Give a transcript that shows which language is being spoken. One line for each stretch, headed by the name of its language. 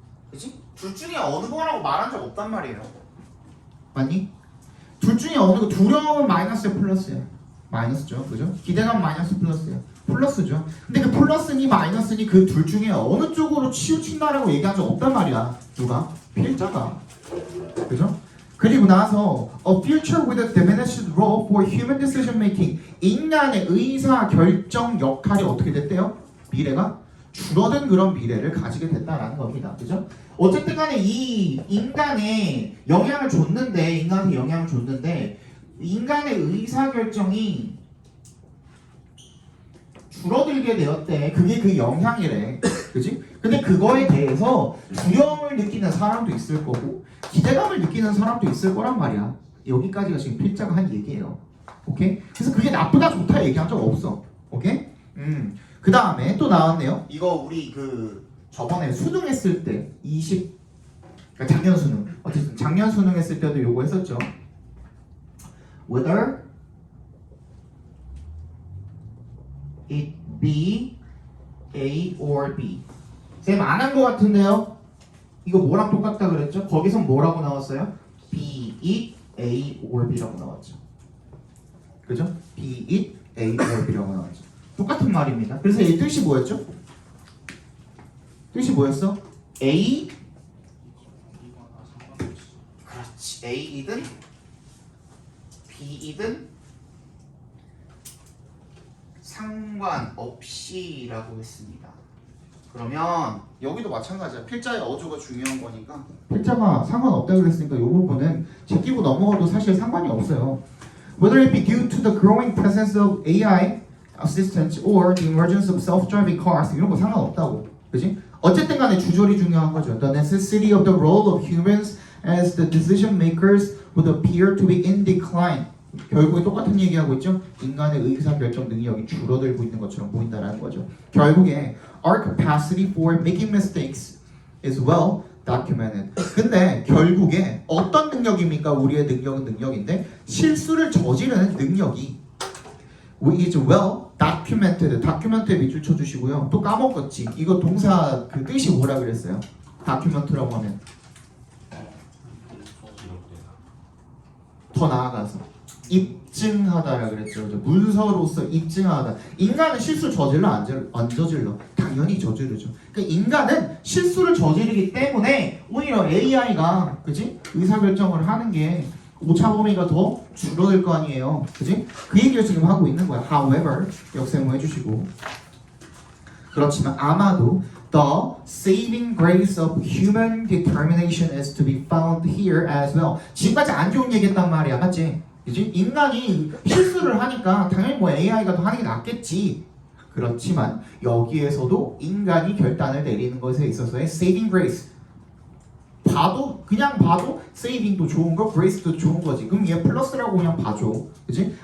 Korean: 그치? 둘 중에 어느 거라고 말한 적 없단 말이에요. 맞니? 둘 중에 어느 거, 두려움은 마이너스야, 플러스야? 마이너스죠, 그죠? 기대감 마이너스 플러스야. 플러스죠. 근데 그 플러스니 마이너스니 그 둘 중에 어느 쪽으로 치우친다라고 얘기한 적 없단 말이야. 누가? 필자가. 그죠? 그리고 나서
English: a future with a diminished role for human decision making.
Korean: 인간의 의사 결정 역할이 어떻게 됐대요? 미래가 줄어든 그런 미래를 가지게 됐다라는 겁니다. 그죠? 어쨌든 간에 이 인간에 영향을 줬는데 인간의 의사 결정이 줄어들게 되었대. 그게 그 영향이래. 그지? 근데 그거에 대해서 두려움을 느끼는 사람도 있을 거고 기대감을 느끼는 사람도 있을 거란 말이야. 여기까지가 지금 필자가 한 얘기예요. 오케이? 그래서 그게 나쁘다 좋다 얘기한 적 없어. 오케이? 그 다음에 또 나왔네요. 이거 우리 저번에 수능 했을 때 그러니까 작년 수능. 어쨌든 작년 수능 했을 때도 요거 했었죠.
English: Whether it be A or B.
Korean: 쌤 안 한 거 같은데요? 이거 뭐랑 똑같다 그랬죠? 거기선 뭐라고 나왔어요?
English: Be it A or B
Korean: 라고 나왔죠. 그죠?
English: Be it A or B
Korean: 라고 나왔죠. 똑같은 말입니다. 그래서 이 뜻이 뭐였죠? 뜻이 뭐였어? A 그렇지 A이든 B이든 상관없이라고 했습니다. 그러면 여기도 마찬가지야. 필자의 어조가 중요한 거니까 필자가 상관없다고 그랬으니까 이 부분은 제끼고 넘어가도 사실 상관이 없어요.
English: Whether it be due to the growing presence of AI assistants or the emergence of self-driving cars
Korean: 이런 거 상관없다고. 그지? 어쨌든 간에 주절이 중요한 거죠.
English: The necessity of the role of humans as the decision makers would appear to be in decline.
Korean: 결국에 똑같은 얘기하고 있죠. 인간의 의사결정 능력이 줄어들고 있는 것처럼 보인다는 거죠. 결국에
English: our capacity for making mistakes is well documented.
Korean: 근데 결국에 어떤 능력입니까? 우리의 능력은 능력인데 실수를 저지르는 능력이
English: is well documented.
Korean: document에 밑줄 쳐주시고요. 또 까먹었지. 이거 동사 그 뜻이 뭐라 그랬어요? document라고 하면 더 나아가서 입증하다라 그랬죠. 문서로서 입증하다. 인간은 실수 저질러 안 저질러? 당연히 저지르죠. 그러니까 인간은 실수를 저지르기 때문에 오히려 AI가 그지 의사결정을 하는 게 오차 범위가 더 줄어들 거 아니에요. 그지? 그 얘기를 지금 하고 있는 거야.
English: However
Korean: 역세모 해주시고 그렇지만 아마도
English: the saving grace of human determination is to be found here as well.
Korean: 지금까지 안 좋은 얘기했단 말이야, 맞지? 그지? 인간이 실수를 하니까 당연히 뭐 AI가 더 하는 게 낫겠지. 그렇지만 여기에서도 인간이 결단을 내리는 것에 있어서의
English: saving grace.
Korean: 그냥 봐도 saving도 좋은 거, grace도 좋은 거지. 그럼 얘 플러스라고 그냥 봐줘. 그지?